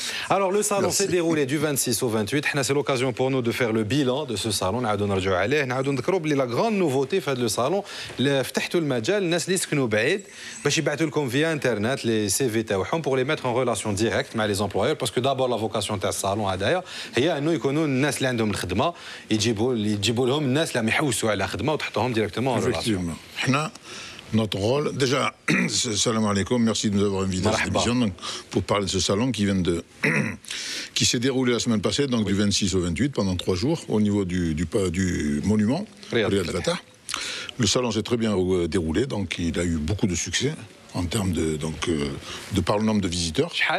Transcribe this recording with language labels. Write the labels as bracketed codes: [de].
[fr] Alors le salon s'est déroulé du 26 au 28. C'est l'occasion pour nous de faire le bilan de ce salon. La grande nouveauté fait le salon, [ar] فتحتوا المجال الناس اللي يسكنوا بعيد باش يبعثوا لكم [fr] via internet les CV [ar] تاعهم [fr] pour les mettre en relation directe [ar] مع [fr] les employeurs parce que d'abord la vocation [ar] تاع الصالون هذايا هي انه يكونوا الناس اللي عندهم الخدمه يجيبوا لهم الناس اللي يحوسوا على خدمه وتحطوهم [fr] directement en relation. Notre rôle, déjà, salam alaikum, merci de nous avoir invités à cette émission pour parler de ce salon qui s'est déroulé la semaine passée, donc du 26 au 28, pendant 3 jours, au niveau du monument, Riyad al-Fatah. Le salon s'est très bien déroulé, donc il a eu beaucoup de succès en termes de par le nombre de visiteurs.